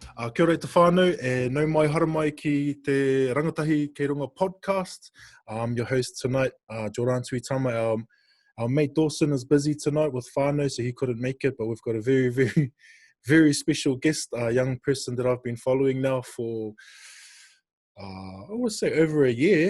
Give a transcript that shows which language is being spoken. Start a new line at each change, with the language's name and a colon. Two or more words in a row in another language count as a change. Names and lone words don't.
Māori: Kia ora te whānau, nau mai haramai ki te Rangatahi Kei Runga podcast.
English: I'm your host tonight, Jordaan Tuitama. Our mate Dawson is busy tonight with whānau, so he couldn't make it, but we've got a very, very, very special guest, a young person that I've been following now for, I would say over a year.